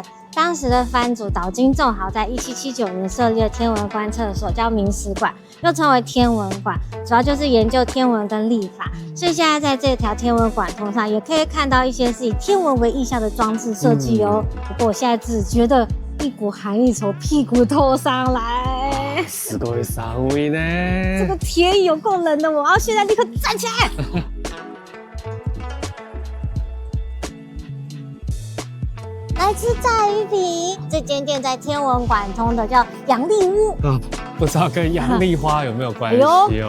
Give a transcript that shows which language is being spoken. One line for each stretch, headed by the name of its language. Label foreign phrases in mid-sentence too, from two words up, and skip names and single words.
Chinese: 当时的藩主岛津重豪在1779年设立了天文观测所，叫明史馆，又称为天文馆，主要就是研究天文跟历法。所以现在在这条天文馆通上，也可以看到一些是以天文为意象的装置设计哦。不过我现在只觉得一股寒意从屁股透上来，
Japanese: すごい寒いね。
Chinese: 这个铁椅有够冷的，我要现在立刻站起来。来吃炸鱼饼，这间店在天文馆通的叫阳丽屋。不知道跟阳丽花有没有关系哦？